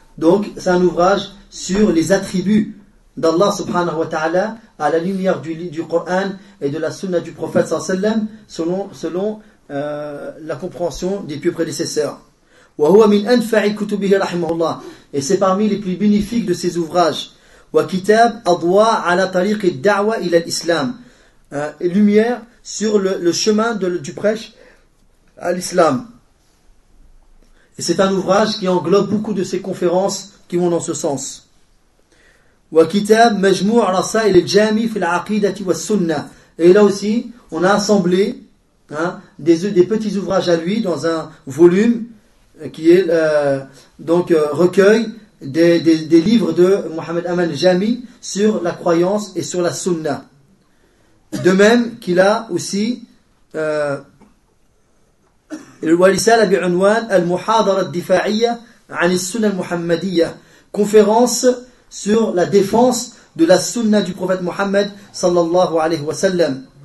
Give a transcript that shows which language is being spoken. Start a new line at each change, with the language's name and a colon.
French: Donc, c'est un ouvrage sur les attributs d'Allah subhanahu wa ta'ala à la lumière du Coran et de la sunna du prophète sallallahu alayhi wa sallam selon la compréhension des plus prédécesseurs.
Arabic: Wa huwa min anfa'i kutubihi rahimahullah.
French: Et c'est parmi les plus bénéfiques de ces ouvrages.
Arabic: وكتاب أضواء على طريق الدعوة إلى الإسلام.
French: Lumière sur le chemin du prêche à l'islam. Et c'est un ouvrage qui englobe beaucoup de ces conférences qui vont dans ce sens.
Arabic: وكتاب مجموع رسائل الجامي في العقيدة والسنة.
French: Et là aussi, on a assemblé des petits ouvrages à lui dans un volume qui est recueil des livres de Mohamed Aman Jami sur la croyance et sur la sunna. De même qu'il a aussi Walisala bi'unwan al-muhadara al-difa'iyya 'an as-sunnah al-muhammadiyya, conférence sur la défense de la sunna du prophète Mohamed sallallahu alayhi wa sallam.